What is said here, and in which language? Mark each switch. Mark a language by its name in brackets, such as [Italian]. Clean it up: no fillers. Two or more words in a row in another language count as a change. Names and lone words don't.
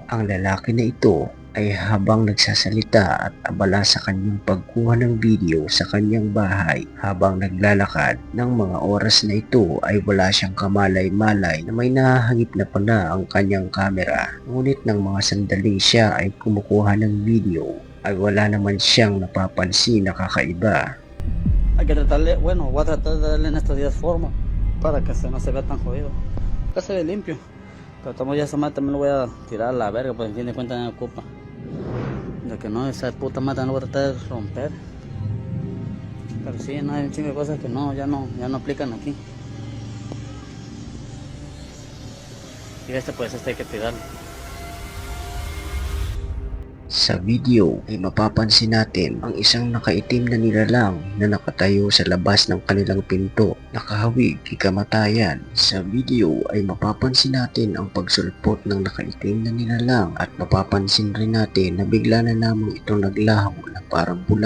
[Filipino] Ang lalaki na ito ay habang nagsasalita at abala sa kanyang pagkuha ng video sa kanyang bahay habang naglalakad. Ng mga oras na ito ay wala siyang kamalay-malay na may nahahagip na pala ang kanyang kamera. Ngunit ng mga sandaling siya ay kumukuha ng video ay wala naman siyang napapansin na kakaiba. [Spanish] Hay que tratarle, bueno, voy a tratar de darle en estos días forma para que no se vea tan jodido. Que se ve limpio. Pero tomo ya esa madre también lo voy a tirar a la verga, pues en fin de cuentas me ocupa. De que no, esa puta madre no voy a tratar de romper. Pero sí, no hay un chingo de cosas que ya no aplican aquí. Y pues hay que tirarlo. [Filipino] Sa video ay mapapansin natin ang isang nakaitim na nilalang na nakatayo sa labas ng kanilang pinto, nakahawig kay kamatayan. Sa video ay mapapansin natin ang pagsulpot ng nakaitim na nilalang at mapapansin rin natin na bigla na lamang itong naglaho na parang bula.